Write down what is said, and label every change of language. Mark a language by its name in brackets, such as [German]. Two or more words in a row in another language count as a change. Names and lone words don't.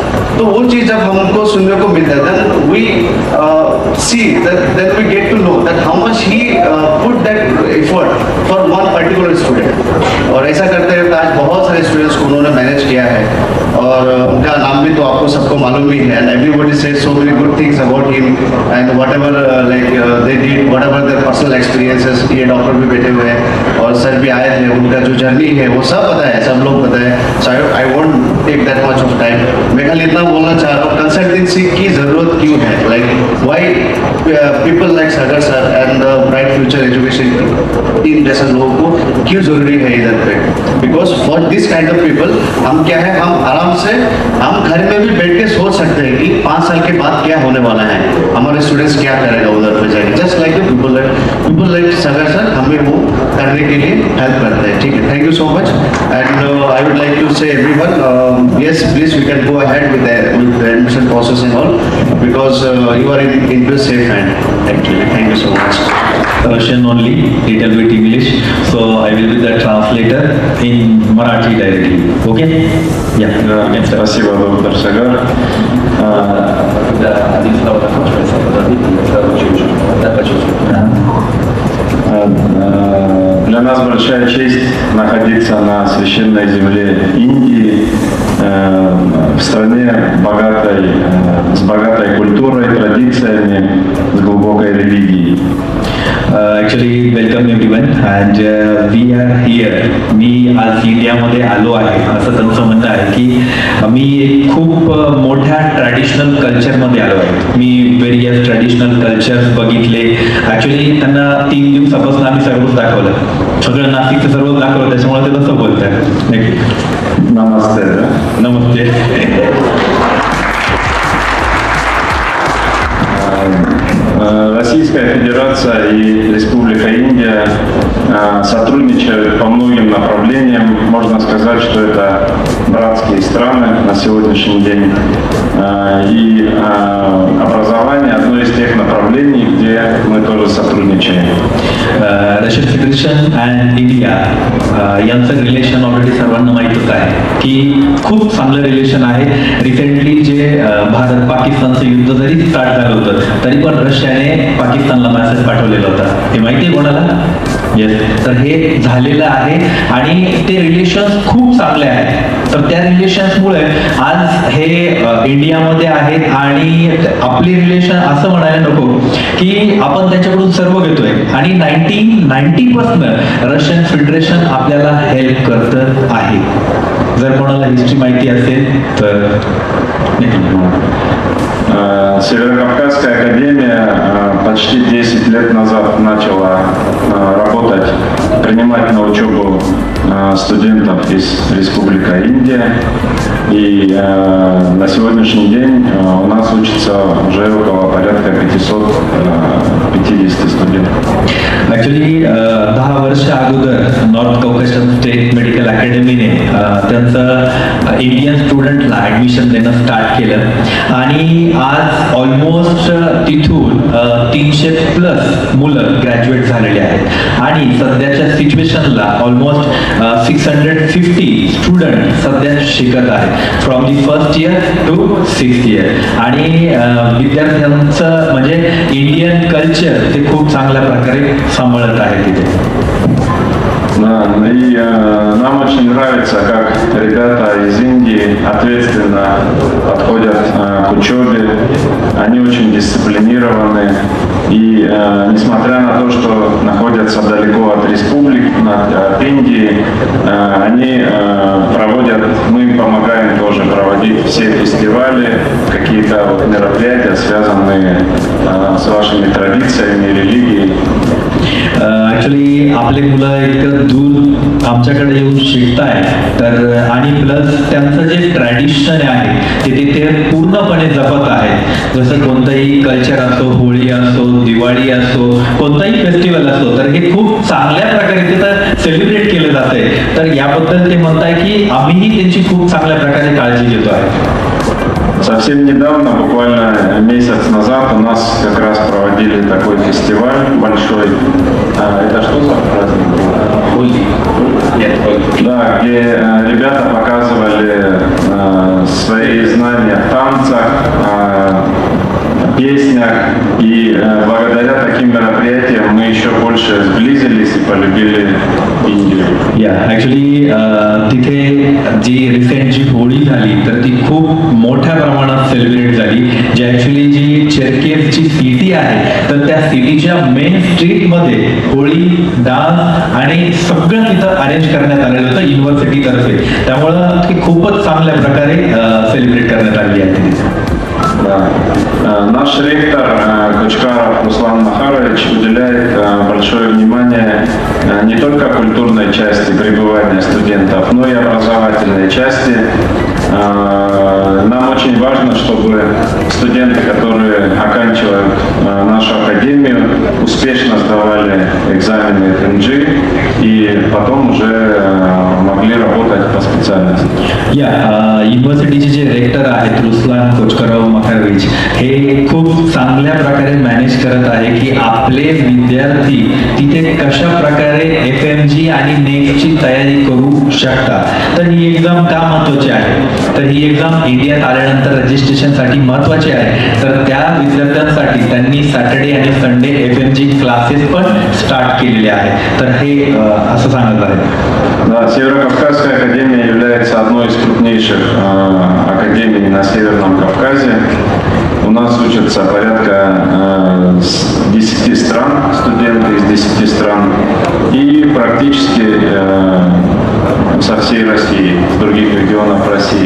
[Hindi] तो वो चीज़ जब हमको सुनने को मिलता है [English] then we see then we get to know that how much he put that effort for one particular student। [Hindi] और ऐसा करते हुए आज बहुत सारे स्टूडेंट्स को उन्होंने मैनेज किया है, और उनका नाम भी तो आपको सबको मालूम ही है, [English] and everybody said so many good things about him and whatever like they did, whatever their personal experiences. [Hindi] ये डॉक्टर भी बैठे हुए हैं और सर भी आए थे, उनका जो जर्नी है वो सब पता है, सब लोग पता है। [English] so I won't take that much of time. [Hindi] मैं खाली इतना बोलना चाह रहा हूँ, कंसल्टेंसी की ज़रूरत क्यों है, [English] like why people like Sagar sir and Bright Future Education team [Hindi] जैसे लोगों को क्यों जरूरी है इधर पे, [English] because for this kind of people [Hindi] हम क्या है, हम आराम से हम घर में भी बैठ के सोच सकते हैं कि 5 साल के बाद क्या होने वाला है, हमारे स्टूडेंट्स क्या करेगा उधर पे जाके। [English] just like people like [Hindi] सागर सर हमें वो करने के लिए हेल्प करते हैं। ठीक है, [English] thank you so much and I would like to say everyone yes please we can go ahead with the admission process and all, because you are in to safe hand actually. thank you so much. Russian only, little bit English, so I will be the translator in Marathi directly. Okay? Yeah. [Russian] Спасибо, доктор Сагар. Для нас большая честь находиться на священной земле Индии, в стране богатой, с богатой культурой, традициями, с глубокой религией. [English] Actually, welcome everyone and we are here. [Marathi] मी आज इंडियामध्ये आलो आहे असं त्यांचं म्हणणं आहे की मी एक खूप मोठ्या ट्रॅडिशनल कल्चरमध्ये आलो आहे। मी [English] various traditional cultures [Marathi] बघितले। ॲक्च्युली त्यांना 3 दिवसापासून आम्ही सर्वच दाखवलं, सगळं नाशिकचं सर्वच दाखवलं, त्याच्यामुळे ते तसं बोलतात। नमस्ते। नमस्ते। [Russian] Российская Федерация и Республика Индия сотрудничают по многим направлениям. Можно сказать, что это братские страны на сегодняшний день. И образование одно из тех направлений, где мы тоже сотрудничаем. [English] Russian Federation and India [Marathi] यांचं रिलेशन ऑलरेडी सर्वांना माहीतच आहे की खूप चांगलं रिलेशन आहे। रिसेंटली जे भारत पाकिस्तानचं युद्ध जरी स्टार्ट झालं होतं तरी पण रशियाने पाकिस्तानला मेसेज पाठवलेला होता, हे माहिती आहे कोणाला? येस, तर हे झालेलं आहे आणि ते रिलेशन्स खूप चांगले आहेत। तर त्या रिलेशन्समुळे आज हे इंडियामध्ये आहेत आणि आपले रिलेशन असं म्हणायला नको की आपण त्याच्याकडून सर्व घेतोय आणि 90% रशियन फेडरेशन आपल्याला हेल्प करत आहे। जर कोणाला हिस्ट्री माहिती असेल तर [Russian] Северокавказская академия почти 10 лет назад начала работать, принимать на учебу студентов из Республики Индия. И на сегодняшний день у нас учится уже около порядка 550 студентов. [Marathi] ॲक्च्युली 10 वर्ष अगोदर नॉर्थ कॉकेशन स्टेट मेडिकल अकॅडमीने त्यांचं इंडियन स्टुडंटला ॲडमिशन देणं स्टार्ट केलं आणि आज ऑलमोस्ट तिथून 300+ मुलं ग्रॅज्युएट झालेले आहेत आणि सध्याच्या सिच्युएशनला ऑलमोस्ट 650 स्टुडंट सध्या शिकत आहेत [English] from the first year to 6th year [Marathi] आणि विद्यार्थ्यांचं म्हणजे इंडियन कल्चर ते खूप चांगल्या प्रकारे सांभाळत आहे तिथे। [Russian] Да, и нам очень нравится, как ребята из Индии ответственно подходят к учебе, они очень дисциплинированы, и несмотря на то, что находятся далеко от республики, от Индии, они проводят, мы им помогаем тоже проводить все фестивали, какие-то мероприятия, связанные с вашими традициями, религией. [Marathi] ॲक्च्युली आपले मुलं इतकं दूर आमच्याकडे येऊन शिकताय तर आणि प्लस त्यांचं जे ट्रॅडिशन आहे ते पूर्णपणे जपत आहेत. जसं कोणतंही कल्चर असो, होळी असो, दिवाळी असो, कोणताही फेस्टिवल असो तर हे खूप चांगल्या प्रकारे तिथं सेलिब्रेट केलं जातंय. तर याबद्दल ते म्हणताय की आम्हीही त्यांची खूप चांगल्या प्रकारे काळजी घेतो आहे. [Russian] Совсем недавно, буквально месяц назад, у нас как раз проводили такой фестиваль большой. Это что за праздник был? Холи. Да, где ребята показывали свои знания в танцах, песнях, и благодаря таким мероприятиям мы еще больше сблизились и полюбили Индию. [Marathi] ॲक्च्युली तिथे जी रिसेंट जी होळी झाली तर ती खूप मोठ्या प्रमाणात सेलिब्रेट झाली. जी ॲक्च्युली जी चेरकेसची सिटी आहे तर त्या सिटीच्या मेन स्ट्रीटमध्ये होळी, डान्स आणि सगळं तिथं अरेंज करण्यात आलेलं होतं युनिव्हर्सिटीतर्फे. त्यामुळं ती खूपच चांगल्या प्रकारे सेलिब्रेट करण्यात आली आहे. [Russian] Наш ректор Кучкаров Руслан Махарович уделяет большое внимание не только культурной части пребывания студентов, но и образовательной части. Нам очень важно, чтобы студенты, которые оканчивают нашу академию, успешно сдавали экзамены ФМГ и потом уже могли работать по специальности. [Marathi] युनिव्हर्सिटीचे जे रेक्टर आहेत रुस्लान कोचकराव मखारविच हे खूप चांगल्या प्रकारे मॅनेज करत आहे की आपले विद्यार्थी तिथे कशा प्रकारे FMG आणि नेक्स्टची तयारी करू शकतात. तर ही एक्झाम का महत्वाची आहे तर ही एक्झाम इंडियात आल्यानंतर रजिस्ट्रेशनसाठी महत्वाची आहे. तर त्या विद्यार्थ्यांसाठी त्यांनी सॅटर्डे आणि संडे FMG क्लासेस पण स्टार्ट केलेले आहेत. तर हे असं सांगत आहे. [Russian] Да, Северо-Кавказская академия является одной из крупнейших академий на Северном Кавказе. У нас учатся порядка 10 стран, студенты из 10 стран, и практически со всей России, с других регионов России.